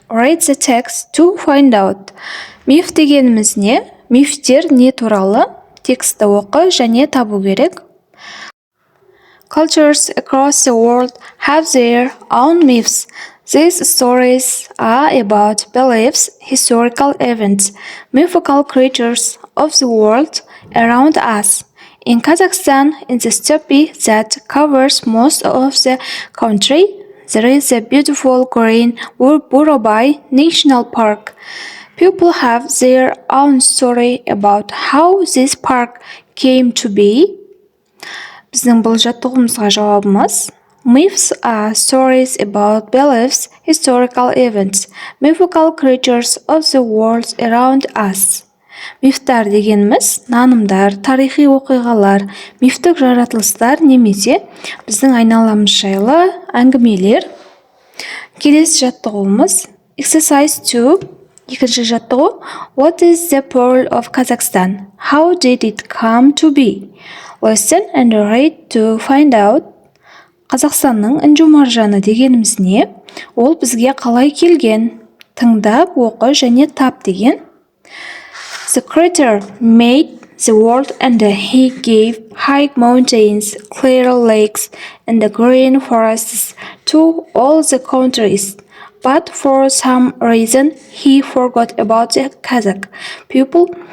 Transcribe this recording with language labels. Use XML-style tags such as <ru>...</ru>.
<en>Read the text to find out.</en> <kk>Миф дегеніміз не? Мифтер не туралы? Тексті оқы және табу керек.</kk> <en>Cultures across the world have their own myths. These stories are about beliefs, historical events, mythical creatures of the world around us. In Kazakhstan, in the steppe that covers most of the country, there is a beautiful green Burabay National Park. People have their own story about how this park came to be.</en> <kk>Біздің бұл жаттығуымызға жауабымыз:</kk> <en>Myths are stories about beliefs, historical events, mythical creatures of the world around us.</en> <kk>Мифтар дегеніміз нанымдар, тарихи оқиғалар, мифтік жаратылыстар немесе біздің айналамыз жайлы әңгімелер. Келесі жаттығуымыз Exercise 2. Екінші жаттығу</kk> <en>What is the pearl of Kazakhstan? How did it come to be? Listen and read to find out.</en> <kk>Қазақстанның інжу маржаны дегеніміз не? Ол бізге қалай келген? Тыңдап, оқы және тап деген.</kk> <en>The creator made the world and he gave high mountains, clear lakes, and green forests to all the countries. But for some reason, he forgot about the Kazakh people.</en>